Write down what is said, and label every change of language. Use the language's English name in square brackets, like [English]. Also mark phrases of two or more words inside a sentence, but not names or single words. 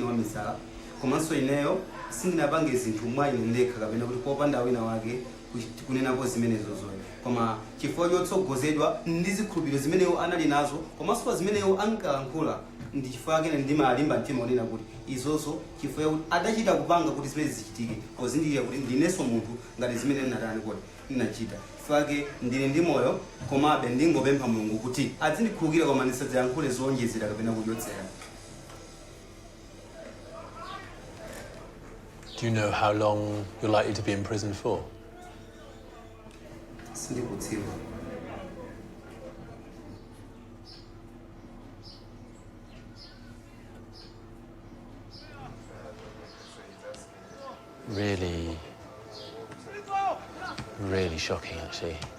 [Nyanja] wamisala komanso ineyo sindinapange zinthu mwa ine ndekha kapena kuti popanda wina wake kunenapo zimenezo zoyo koma chifukwa chotsogozedwa ndi zikhulupiriro zimeneyo anali nazo komanso zimeneyo ankalankhula ndi chifukwa chake ndimalimba mtima onena kuti izozo chifukwa kuti adachita kupanga kuti zimene zichitike pozindikira kuti ndinenso munthu ngati zimene ndinatani kuti ndinachita chifukwa chake ndili ndi moyo komabe ndingopempha Mulungu kuti azindikhululukira koma ndisadzayankhule zowonjezera kapena kuchotsera. [English] Do you know how long you're likely to be in prison for? [Nyanja] Sindikudziwa. [English] Really shocking, actually.